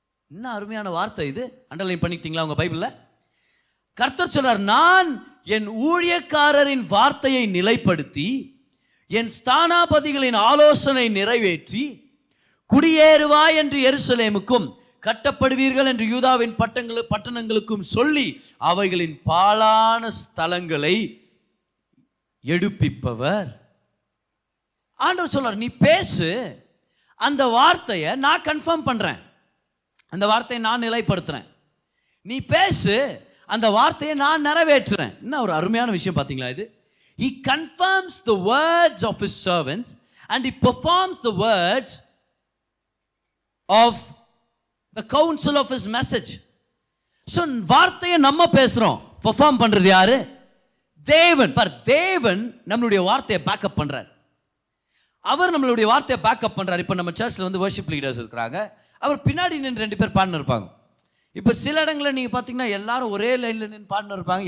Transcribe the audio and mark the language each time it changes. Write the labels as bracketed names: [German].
[Tamil] என்ன அருமையான வார்த்தை இது! அண்டர்லைன் பண்ணிட்டீங்களா உங்க பைபிள்ல? கர்த்தர் சொல்றார், நான் என் ஊழியக்காரரின் வார்த்தையை நிலைப்படுத்தி என் ஸ்தானாபதிகளின் ஆலோசனை நிறைவேற்றி, குடியேறுவாய் என்று எருசலேமுக்கும் கட்டப்படுவீர்கள் என்று யூதாவின் பட்டணங்களுக்கும் சொல்லி அவைகளின் பாழான ஸ்தலங்களை எடுப்பிப்பவர். ஆண்டவர் சொல்றார், நீ பேசு, அந்த வார்த்தையை நான் கன்ஃபார்ம் பண்றேன், அந்த வார்த்தையை நான் நிலைப்படுத்துறேன். நீ பேசு, அந்த வார்த்தையை நான் நிறைவேற்றுறேன். என்ன ஒரு அருமையான விஷயம் பார்த்தீங்களா இது? [English] He confirms the words of his servants and he performs the words of the counsel of his message. [Tamil] So வார்த்தையை நம்ம பேசுறோம், பெர்ஃபார்ம் பண்றது யாரு? தேவன். தேவன் நம்மளுடைய வார்த்தையை பேக்கப் பண்றார். அவர் நம்மளுடைய வார்த்தையை பேக்கப் பண்றார். இப்போ நம்ம சர்ச்சில் வந்து வர்ஷிப் லீடர்ஸ் இருக்கிறாங்க, அவர் பின்னாடி நின்று 2 பேர் பாடினு இருப்பாங்க. இப்போ சில இடங்களில் நீங்கள் பார்த்தீங்கன்னா எல்லாரும் ஒரே லைனில் நின்று பாடினு இருப்பாங்க.